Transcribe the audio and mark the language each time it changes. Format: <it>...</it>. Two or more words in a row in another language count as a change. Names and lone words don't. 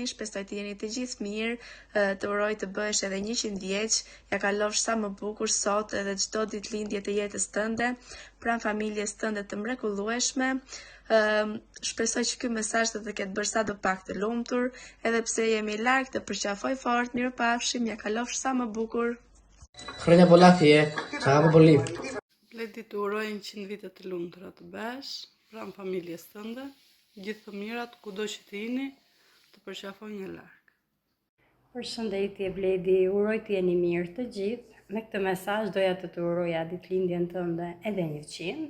<sq>Shpresoj të jeni të gjithë mirë, të uroj të bëhesh edhe 100 vjeç, ja kalofsh sa më bukur sot edhe çdo ditëlindje të jetës tënde, pranë familjes tënde të mrekullueshme. Shpresoj që ky mesazh të ketë bërë sa do pak të lumtur, edhe pse jemi larg të përqafoj fort, mirupafshim, ja kalofsh sa më bukur.</sq> <el>Χρόνια πολλά φιέ, σ' αγαπώ πολύ.</el> <sq>Bledi, të uroj 100 vite të lumtura të besh, pranë familjes tënde, gjithë të mirat, kudo që të jeni, të përqafoj nga larg. Përshëndetje Bledi, uroj të jeni mirë të gjithë. Me këtë mesazh doja të uroja ditëlindjen tënde edhe 100.</sq>